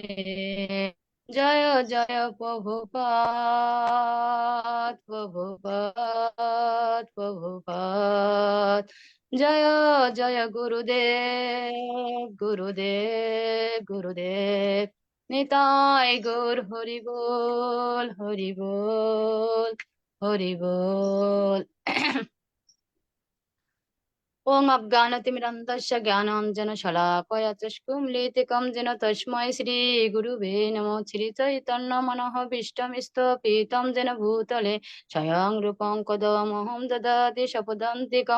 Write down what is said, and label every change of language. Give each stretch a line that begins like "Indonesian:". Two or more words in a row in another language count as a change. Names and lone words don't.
Bangla: জয় জয় প্রভুপাদ প্রভুপাদ প্রভুপাদ, জয় জয় গুরুদেব গুরুদেব গুরুদেব, নিতাই গৌর হরি বল হরি বল হরি বল।
Sanskrit: ओम अज्ञानतिमिरन्धस्य ज्ञानाञ्जनशलाकया चक्षुरुन्मीलितं येन तस्मै श्रीगुरुवे नमः। श्रीचैतन्यमनोभीष्टं स्थापितं येन भूतले स्वयं रूपं कदमहं ददाति स्वपदान्तिकं।